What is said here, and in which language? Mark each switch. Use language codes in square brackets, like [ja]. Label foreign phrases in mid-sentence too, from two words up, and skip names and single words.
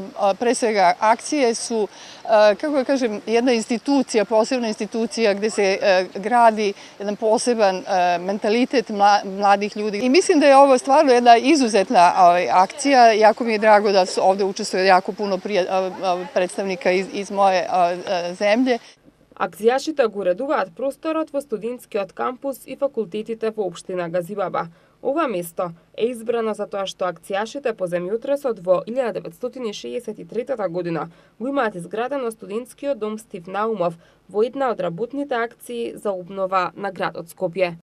[sr] Pre svega akcije su, kako da kažem, jedna institucija, posebna institucija gde se gradi jedan poseban mentalitet mladih ljudi. I mislim da je ovo stvarno jedna izuzetna akcija. Jako mi je drago da ovde učestvuje jako puno predstavnika iz moje zemlje. [mk] Акцијашите го уредуваат просторот во студентскиот кампус и факултетите во општина Газибаба. Ова место е избрано затоа што акцијашите по земјотресот во 1963 година го имаат изградено студентскиот дом Стив Наумов во една од работните акции за обнова на градот Скопје.